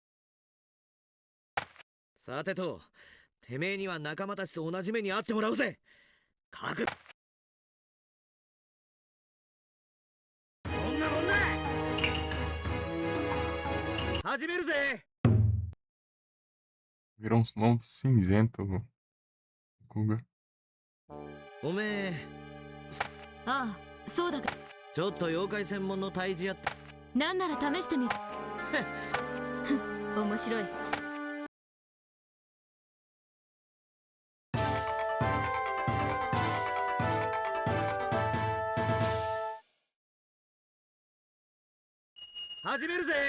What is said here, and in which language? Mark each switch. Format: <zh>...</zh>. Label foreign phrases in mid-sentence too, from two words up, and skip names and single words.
<ja>さてと、てめえには仲間たちと同じ目に遭ってもらうぜ。覚悟。そんなもんだ。始めるぜ。</ja> <pt>Virou um monstro cinzento, o Guga.</pt> <ja>おめえ、ああ、そうだか。ちょっと妖怪専門の退治やって。なんなら試してみる。面白い。始めるぜ。</ja>